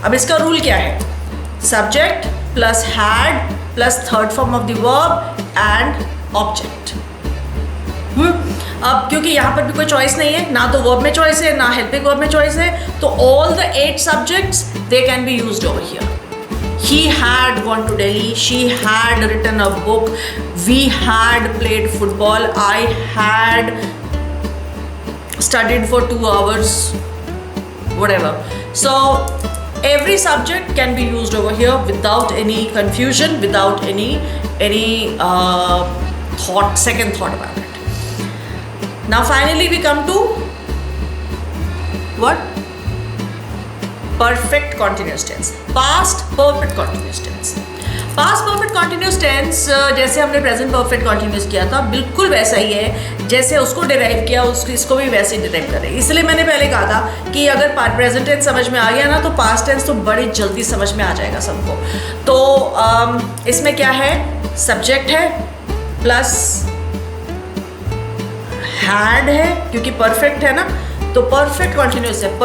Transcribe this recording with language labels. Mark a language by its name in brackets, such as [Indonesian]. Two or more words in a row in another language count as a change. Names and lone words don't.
[Hindi] अब इसका रूल क्या है? [English] subject plus had plus third form of the verb and object. [Hindi] अब क्योंकि यहाँ पर भी कोई चॉइस नहीं है, ना तो वर्ब में चॉइस है ना [English] helping verb [Hindi] में चॉइस है, तो [English] all the 8 subjects they can be used over here. He had gone to Delhi, she had written a book, we had played football, I had studied for 2 hours, whatever. So every subject can be used over here without any confusion, without any second thought about it. Now finally we come to what? Perfect continuous tense, past perfect continuous tense। past perfect continuous tense [Hindi] जैसे हमने [English] present perfect continuous [Hindi] किया था, बिल्कुल वैसा ही है जैसे उसको डिराइव किया, इसको भी वैसे ही डिराइव करें। इसलिए मैंने पहले कहा था कि अगर [English] present tense [Hindi] समझ में आ गया ना तो [English] past tense [Hindi] तो बड़ी जल्दी समझ में आ जाएगा सबको। तो इसमें क्या है? सब्जेक्ट है प्लस हैड है, क्योंकि परफेक्ट है ना, तो [English] perfect continuous [Hindi] है।